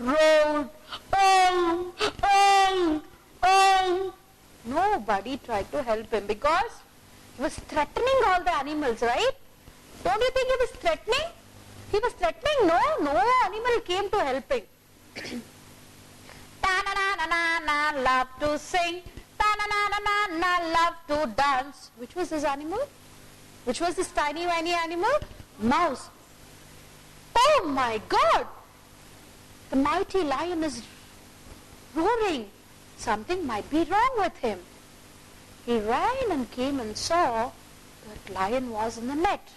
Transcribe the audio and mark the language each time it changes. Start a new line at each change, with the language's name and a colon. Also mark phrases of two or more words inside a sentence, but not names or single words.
English: Nobody tried to help him because he was threatening all the animals, right? Don't you think he was threatening? He was threatening. No animal came to help him. Ta-na-na-na-na-na, love to sing. Ta-na-na-na-na-na, love to dance. Which was this animal? Which was this tiny animal? Mouse. Oh my God! The mighty lion is roaring. Something might be wrong with him. He ran and came and saw that lion was in the net.